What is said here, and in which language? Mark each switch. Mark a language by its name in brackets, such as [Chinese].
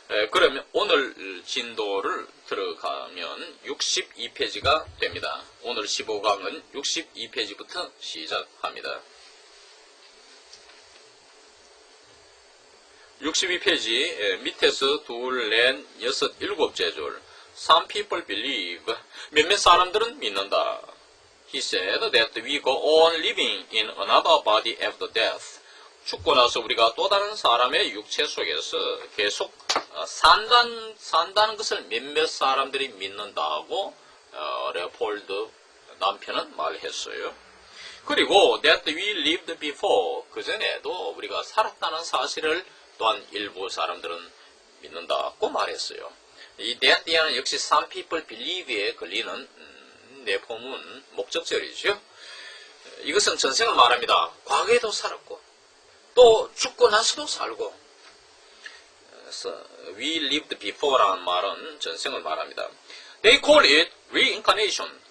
[Korean] 그러면 오늘 진도를 들어가면 62페이지가 됩니다. 오늘 15강은 62페이지부터 시작합니다. 62페이지 밑에서 둘, 넷, 여섯, 일곱째 줄. [English] Some people believe. [Korean] 몇몇 사람들은 믿는다. [English] He said that we go on living in another body after death. [Korean] 죽고 나서 우리가 또 다른 사람의 육체 속에서 계속 산다는 것을 몇몇 사람들이 믿는다고 레오폴드 남편은 말했어요. 그리고 [English] that we lived before, [Korean] 그전에도 우리가 살았다는 사실을 또한 일부 사람들은 믿는다고 말했어요. 이 that 뒤에는 역시 [English] some people believe [Korean] 에 걸리는 내포문 목적절이죠. 이것은 전생을 말합니다. 과거에도 살았고 또 죽고 나서도 살고. 그래서 [English] we lived before [Korean] 라는 말은 전생을 말합니다. [English] They call it reincarnation.